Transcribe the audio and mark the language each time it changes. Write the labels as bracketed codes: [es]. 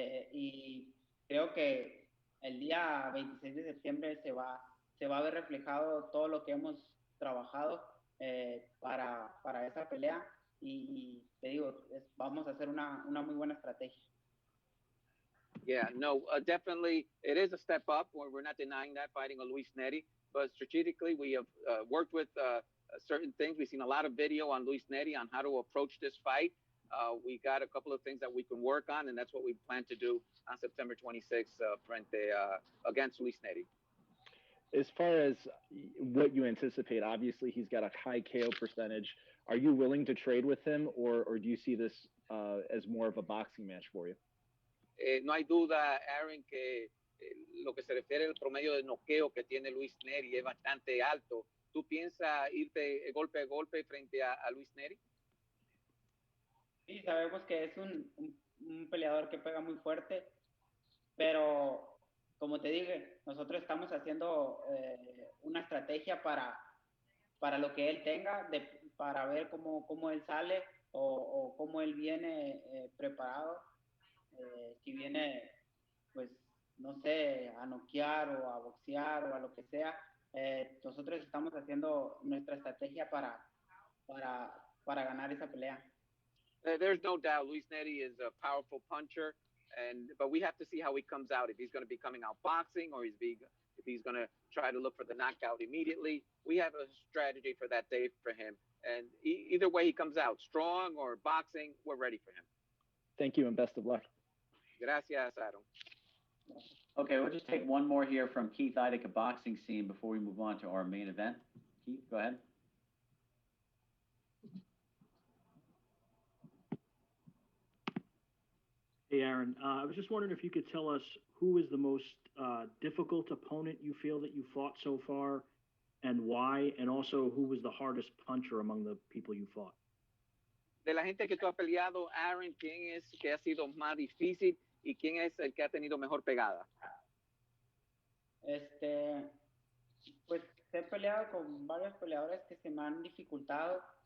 [es] y creo que el día 26 de septiembre se va a ver reflejado todo lo que hemos trabajado para esa pelea y te digo, vamos a hacer una muy buena estrategia. [en] Yeah, no, definitely it is a step up. We're not denying that fighting a Luis Neri, but strategically we have worked with certain things. We've seen a lot of video on Luis Neri on how to approach this fight. We got a couple of things that we can work on, and that's what we plan to do on September 26th against Luis Neri. As far as what you anticipate, obviously he's got a high KO percentage. Are you willing to trade with him, or do you see this as more of a boxing match for you? [es] No hay duda, Aaron, que lo que se refiere al promedio de noqueo que tiene Luis Neri es bastante alto. ¿Tú piensas irte golpe a golpe frente a Luis Neri? Sí, sabemos que es un peleador que pega muy fuerte, pero como te dije, nosotros estamos haciendo una estrategia para lo que él tenga, para ver cómo él sale o cómo él viene preparado. Si viene, pues, no sé, a noquear o a boxear o a lo que sea, nosotros estamos haciendo nuestra estrategia para ganar esa pelea. [en] There's no doubt Luis Neri is a powerful puncher, but we have to see how he comes out. If he's going to be coming out boxing or if he's going to try to look for the knockout immediately. We have a strategy for that day for him. And either way he comes out, strong or boxing, we're ready for him. Thank you and best of luck. [es] Gracias, Adam. [en] Okay, we'll just take one more here from Keith Idec, a boxing scene, before we move on to our main event. Keith, go ahead. Hey, Aaron, I was just wondering if you could tell us who is the most difficult opponent you feel that you fought so far and why, and also who was the hardest puncher among the people you fought. [es] De la gente que tú has peleado, Aaron, ¿quién es que ha sido más difícil y quién es el que ha tenido mejor pegada? Pues he peleado con varios peleadores que se me han dificultado.